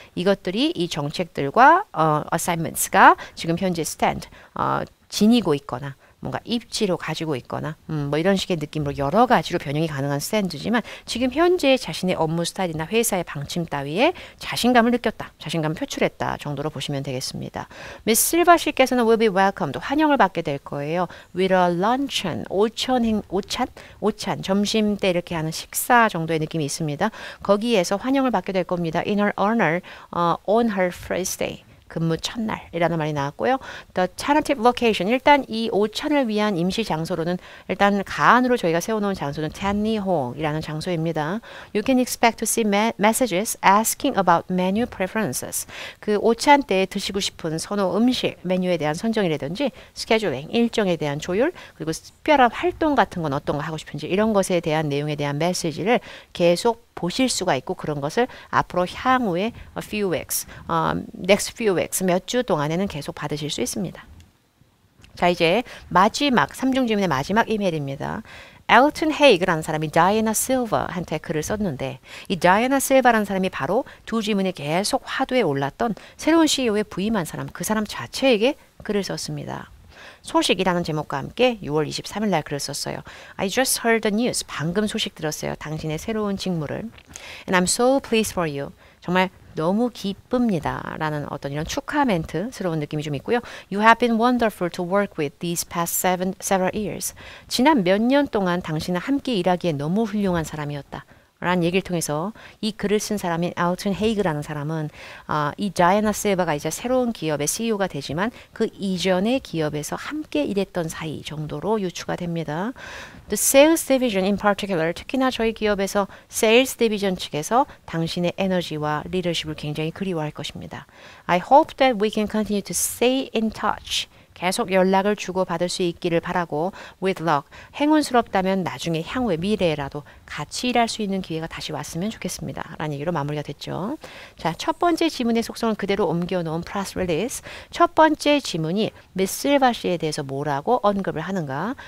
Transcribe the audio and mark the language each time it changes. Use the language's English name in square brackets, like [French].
[Korean] 이것들이 이 정책들과 assignments가 지금 현재 stand, 지니고 있거나 뭔가 입지로 가지고 있거나 뭐 이런 식의 느낌으로 여러 가지로 변형이 가능한 스탠드지만 지금 현재 자신의 업무 스타일이나 회사의 방침 따위에 자신감을 느꼈다. 자신감을 표출했다 정도로 보시면 되겠습니다. 미스 실바 씨께서는 [English] will be welcomed, [Korean] 환영을 받게 될 거예요. [English] with a luncheon, [Korean] 오찬, 점심 때 이렇게 하는 식사 정도의 느낌이 있습니다. 거기에서 환영을 받게 될 겁니다. [English] in her honor, on her first day. [Korean] 근무 첫날이라는 말이 나왔고요. [English] The tentative location, [Korean] 일단 이 오찬을 위한 임시 장소로는 일단 가안으로 저희가 세워놓은 장소는 Tanny Hall이라는 장소입니다. [English] You can expect to see messages asking about menu preferences. [Korean] 그 오찬 때 드시고 싶은 선호 음식, 메뉴에 대한 선정이라든지 scheduling, 일정에 대한 조율, 그리고 특별한 활동 같은 건 어떤 거 하고 싶은지 이런 것에 대한 내용에 대한 메시지를 계속 보실 수가 있고 그런 것을 앞으로 향후에 [English] few weeks, next few weeks, [Korean] 몇 주 동안에는 계속 받으실 수 있습니다. 자, 이제 마지막 3중 질문의 마지막 이메일입니다. 엘튼 헤이그라는 사람이 다이애나 실버한테 글을 썼는데 이 다이애나 실버라는 사람이 바로 두 질문에 계속 화두에 올랐던 새로운 CEO에 부임한 사람, 그 사람 자체에게 글을 썼습니다. 소식이라는 제목과 함께 6월 23일 날 글을 썼어요. [English] I just heard the news. [Korean] 방금 소식 들었어요. 당신의 새로운 직무를. [English] And I'm so pleased for you. [Korean] 정말 너무 기쁩니다. 라는 어떤 이런 축하 멘트스러운 느낌이 좀 있고요. [English] You have been wonderful to work with these past several years. [Korean] 지난 몇 년 동안 당신은 함께 일하기에 너무 훌륭한 사람이었다. 라는 얘기를 통해서 이 글을 쓴 사람인 엘튼 헤이그라는 사람은 이 다이애나 실버가 이제 새로운 기업의 CEO가 되지만 그 이전의 기업에서 함께 일했던 사이 정도로 유추가 됩니다. [English] The sales division in particular, [Korean] 특히나 저희 기업에서 sales division 측에서 당신의 에너지와 리더십을 굉장히 그리워할 것입니다. [English] I hope that we can continue to stay in touch. [Korean] 계속 연락을 주고받을 수 있기를 바라고 [English] with luck, [Korean] 행운스럽다면 나중에 향후의 미래라도 같이 일할 수 있는 기회가 다시 왔으면 좋겠습니다. 라는 얘기로 마무리가 됐죠. 자, 첫 번째 지문의 속성을 그대로 옮겨놓은 press release. 첫 번째 지문이 미스 실바 씨에 대해서 뭐라고 언급을 하는가?